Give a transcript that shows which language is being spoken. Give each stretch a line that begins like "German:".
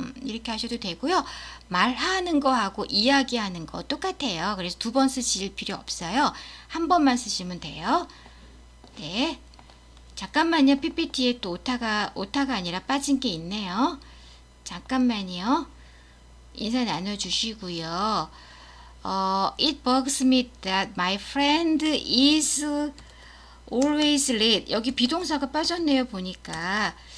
Korean: 이렇게 하셔도 되고요. 말하는 거하고 이야기하는 거 똑같아요. 그래서 두 번 쓰실 필요 없어요. 한 번만 쓰시면 돼요. 네. 잠깐만요. PPT에 또 오타가 아니라 빠진 게 있네요. 잠깐만요. 인사 나눠주시고요.
English: It bugs me that my friend is always late.
Korean: 여기 비동사가 빠졌네요. 보니까.